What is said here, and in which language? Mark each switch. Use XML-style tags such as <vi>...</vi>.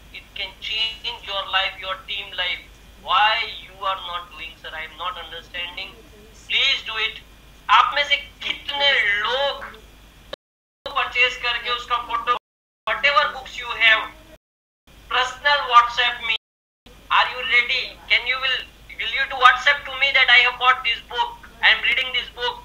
<en>It can change your life, your team life. Why you are not doing, sir? I am not understanding. Please do it.</en> <hi>आप में से कितने लोग purchase करके उसका photo,</hi> <en>whatever books you have, personal WhatsApp me. Are you ready? Will you do WhatsApp to me that I have bought this book, I am reading this book?</en>